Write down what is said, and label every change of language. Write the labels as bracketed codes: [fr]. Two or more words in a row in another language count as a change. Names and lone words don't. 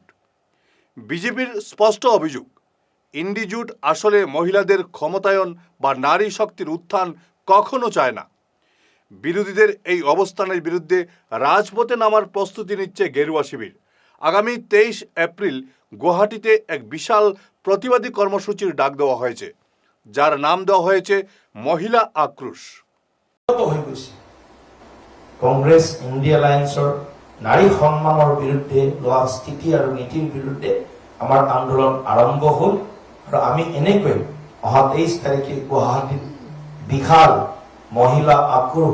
[bn] বিজেপির স্পষ্ট অভিযোগ, ইন্ডি জোট আসলে মহিলাদের ক্ষমতায়ন বা নারী শক্তির উত্থান কখনো চায় না। বিরোধীদের এই অবস্থানের বিরুদ্ধে রাজপথে নামার প্রস্তুতি নিচ্ছে গেরুয়া শিবির। আগামী 23 এপ্রিল গুয়াহাটিতে এক বিশাল প্রতিবাদী কর্মসূচির ডাক দেওয়া হয়েছে, যার নাম দেওয়া হয়েছে মহিলা আক্রোশ। [as] কংগ্রেছ ইণ্ডিয়া এলায়েন্সৰ নাৰী সন্মানৰ বিৰুদ্ধে লোৱা স্থিতি আৰু নীতিৰ বিৰুদ্ধে আমাৰ আন্দোলন আৰম্ভ হ'ল আৰু আমি এনেকৈ অহা 23 তাৰিখে গুৱাহাটীত বিশাল মহিলা আক্ৰোশ